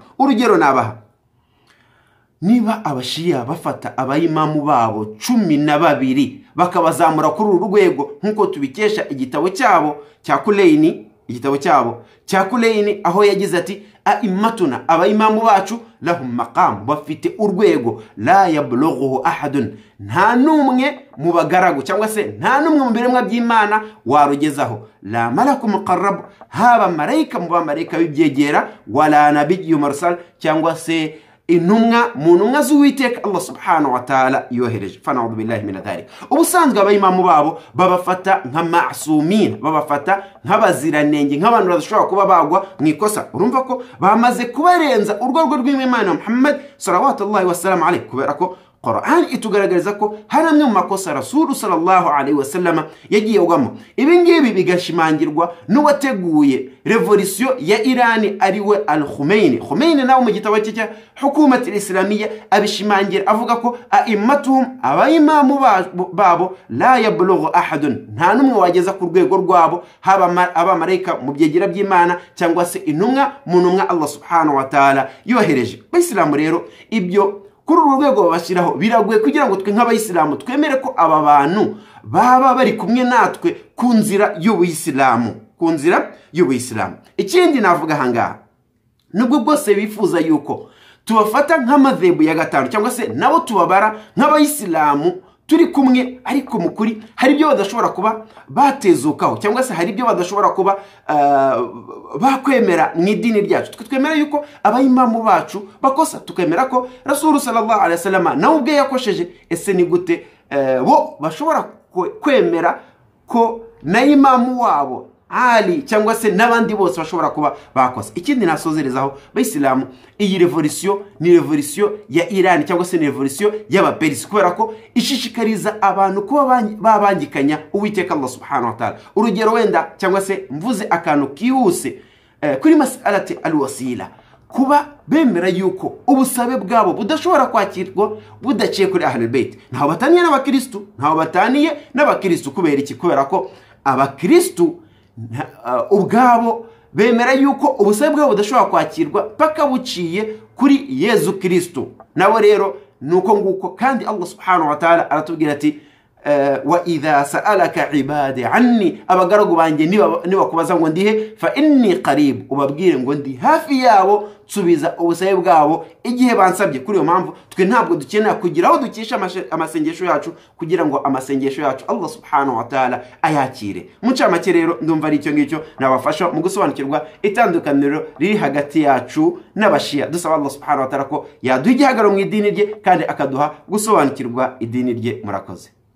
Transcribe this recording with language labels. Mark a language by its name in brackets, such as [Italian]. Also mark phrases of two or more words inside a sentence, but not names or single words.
[Kinyarwanda] Urugero nabaha, niba abashiya bafata abayimamu babo 12 bakabazamura kuri uru rwego nkuko tubikesha igitabo cyabo cya Kulayni, aho yagize ati a'immatuna, abayimamu bacu [Arabic] لهم مقام, [Kinyarwanda] bafite urwego [Arabic] لا يبلغه أحد, [Kinyarwanda] nta numwe mu bagaragu cyangwa se nta numwe mu biremwa by'Imana warugezaho. [Arabic] لا ملك مقرب, [Kinyarwanda] haba malaika mu bamarayika bibyegera, [Arabic] ولا نبي مرسل, [Kinyarwanda] cyangwa se intumwa mu ntumwa z'Uwiteka Allah [Arabic] سبحانه وتعالى [Kinyarwanda] yohereje. [Arabic] فنعوذ بالله من ذلك. [Kinyarwanda] Ubusanzwe abayimamu babo babafata nka ma'sumin, babafata nk'abaziranenge, nk'abantu badashobora kuba bagwa mu ikosa. Urumva ko bamaze kubarenza urwego rw'Imana Muhammad [Arabic] صلوات الله والسلام عليه, [Kinyarwanda] kubera ko Qur'an itugaragariza ko hari amwe mu makosa Rasul [Arabic] صلى الله عليه وسلم [Kinyarwanda] yagiye ugamo. Ibi ngibi bigashimangirwa n'uwateguye revolution ya Iran ariwe al-Khomeini nawe mu gitabo cye Hukumat al-Islamiyya abishimangira avuga ko a'immatuhum, abayimamu babo [Arabic] لا يبلغ أحد, [Kinyarwanda] nta numwe wageza ku rwego rwabo, haba abamarayika mu byegera by'Imana cyangwa se intumwa mu ntumwa Allah [Arabic] سبحانه وتعالى [Kinyarwanda] yohereje. Bayisilamu rero ibyo kuri uru rwego babashyiraho biragoye kugira ngo twe nk'abayisilamu twemere ko aba bantu baba bari kumwe natwe ku nzira y'Ubuyisilamu, ku nzira y'Ubuyisilamu. Ikindi navuga hangaha, nubwo bwose bifuza yuko tubafata nk'amadhebu ya gatanu cyangwa se nabo tubabara nk'abayisilamu turi kumwe, ariko mukuri hari ibyo badashobora kuba batezukaho cyangwa se hari ibyo badashobora kuba bakwemera mu idini ryacu. Twemera yuko abayimamu bacu bakosa, tukemera ko Rasul [Arabic] صلى الله عليه وسلم [Kinyarwanda] nawe ubwe yakosheje. Ese ni gute bo bashobora kwemera ko na imamu wabo Ali cyangwa se n'abandi bose bashobora kuba bakosa? Ikindi nasozerezaho bayisilamu, iyi revolution ni revolution ya Iran cyangwa se ni revolution y'abaperisi, kubera ko ishishikariza abantu kuba babangikanya Uwiteka Allah [Arabic] سبحانه وتعالى. [Kinyarwanda] Urugero wenda cyangwa se mvuze akantu kihuse, kuri [Arabic] مسألة الوسيلة, [Kinyarwanda] kuba bemera yuko ubusabe bwabo budashobora kwakirwa budaciye kuri [Arabic] أهل البيت. [Kinyarwanda] Ntaho bataniye n'abakristo, ntaho bataniye n'abakristo. Kubera iki? Kubera ko abakristo ubwabo bemera yuko ubusabe bwabo budashobora kwakirwa paka buciye kuri Yezu Kristo. Nabo rero nuko nguko, kandi Allah [Arabic] سبحانه وتعالى [Kinyarwanda] aratubwira ati [Arabic] وإذا سألك عبادي عني, [Kinyarwanda] abagaragu banjye niba kubaza ngo ndihe, [Arabic] فإني قريب, [Kinyarwanda] ubabwire ngo ndi hafi yabo, subiza ubusabe bwabo igihe bansabye. Kuri yo mpamvu twe ntabwo dukenera kugira aho dukisha amasengesho yacu kugira ngo amasengesho yacu Allah [Arabic] سبحانه وتعالى [Kinyarwanda] ayakire. Mucamake rero ndumva ari icyo ngicyo nabafasha mu gusobanukirwa itandukaniro riri hagati yacu n'abashia. Dusaba Allah [Arabic] سبحانه وتعالى [Kinyarwanda] ko yaduha igihagaro mu idini rye kandi akaduha gusobanukirwa idini rye. Murakoze.